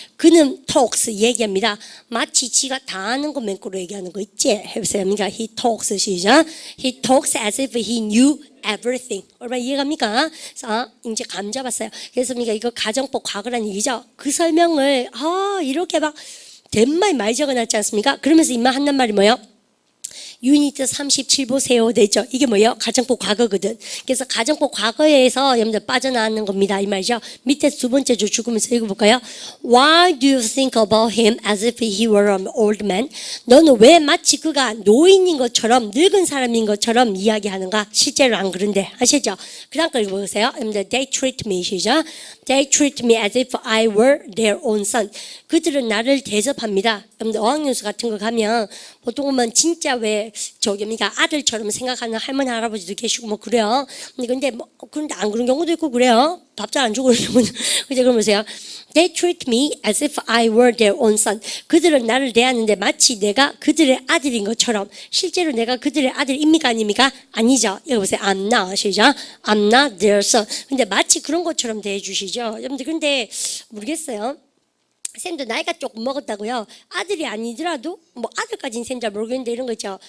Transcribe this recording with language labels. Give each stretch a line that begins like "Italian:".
Korean: 그는 talks 얘기합니다. 마치 지가 다 아는 거 맨꼬로 얘기하는 거 있지? 해보세요. 그러니까 he talks 시작.
English: He talks as if he knew everything.
Korean: 얼마나 이해갑니까? 자, 이제 감 잡았어요. 그래서 이거 가정법 과거란 얘기죠. 그 설명을 이렇게 막 된말 많이 적어놨지 않습니까? 그러면서 입만 한단 말이 뭐예요? 유니트 37 보세요 되죠. 이게 뭐예요? 가정법 과거거든. 그래서 가정법 과거에서 여러분들 빠져나가는 겁니다. 이 말이죠. 밑에 두 번째 줄 죽으면서 읽어볼까요?
English: Why do you think about him as if he were an old man?
Korean: 너는 왜 마치 그가 노인인 것처럼 늙은 사람인 것처럼 이야기하는가? 실제로 안 그런데 아시죠? 그 다음 거 읽어보세요. 여러분들
English: They treat me 시죠. They treat me as if I were their own son.
Korean: 그들은 나를 대접합니다. 여러분들 어학연수 같은 거 가면 보통 보면 진짜 왜 저기입니까 아들처럼 생각하는 할머니 할아버지도 계시고 뭐 그래요. 근데 그런데 안 그런 경우도 있고 그래요. 밥 잘 안 주고 그러는 경우는 그죠? 그럼 보세요.
English: They treat me as if I were their own son.
Korean: 그들은 나를 대하는데 마치 내가 그들의 아들인 것처럼. 실제로 내가 그들의 아들입니까 아닙니까? 아니죠. 여기 보세요.
English: I'm not 시죠. I'm not their son.
Korean: 근데 마치 그런 것처럼 대해주시죠. 여러분들 근데 모르겠어요. 쌤도 나이가 조금 먹었다고요. 아들이 아니더라도 뭐 아들까지는 쌤 잘 모르겠는데 이런 거 있죠.